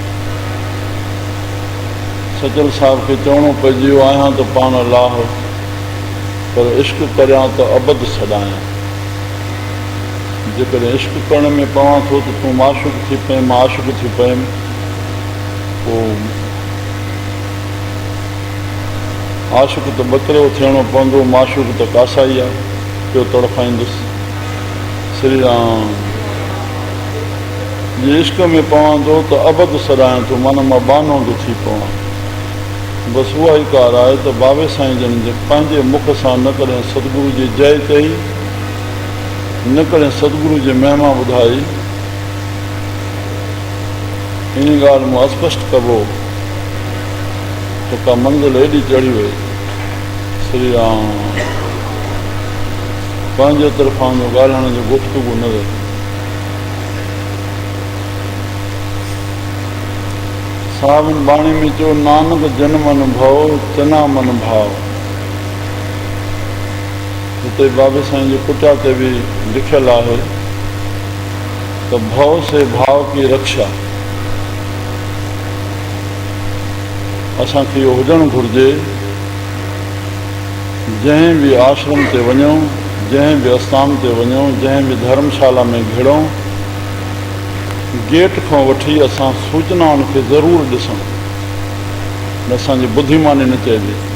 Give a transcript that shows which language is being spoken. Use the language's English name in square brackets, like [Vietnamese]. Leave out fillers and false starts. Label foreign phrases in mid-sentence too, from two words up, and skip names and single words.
[Sindhi] सचल साहब के चवणो पइजी वियो आहियां त पाण लाह, पर इश्क करियां त अबद छॾायां। जेकॾहिं इश्क करण में पवां थो त तूं माशूक थी पए, मां आशिक़ थी पयुमि, पोइ आशिक़ त ॿकरो थियणो पवंदो, माशूक त कासाई आहे, पियो तड़फाईंदुसि। श्री राम जे इश्क में पवां थो त अबद सॾायां थो, माना मां बानो थो थी पवां। बसि उहा ई कार आहे त बाबे साईं जन जे पंहिंजे मुख सां न कॾहिं सतगुरु जी जय चई, न कॾहिं सतगुरु जी महिमा ॿुधाई। इन ॻाल्हि मां स्पष्ट कबो त का मंज़िल एॾी चढ़ी वई। श्री राम पंहिंजे तरफ़ां जो ॻाल्हाइण जो गुफ़्तगू न रहे। सावन बाणी में चयो नानक जन मन भव चना मन भाव। हिते बाबे साईं जे कुटिया ते बि लिखियलु आहे त [Hindi] भव से भाव की रक्षा। [Sindhi] असांखे इहो हुजणु घुरिजे, जंहिं बि आश्रम ते वञूं, जंहिं बि आस्थान ते वञूं, जंहिं बि धर्मशाला में घिड़ूं, गेट खां वठी असां सूचनाउनि खे ज़रूरु ॾिसूं, असांजी बुद्धिमानी न चइजे।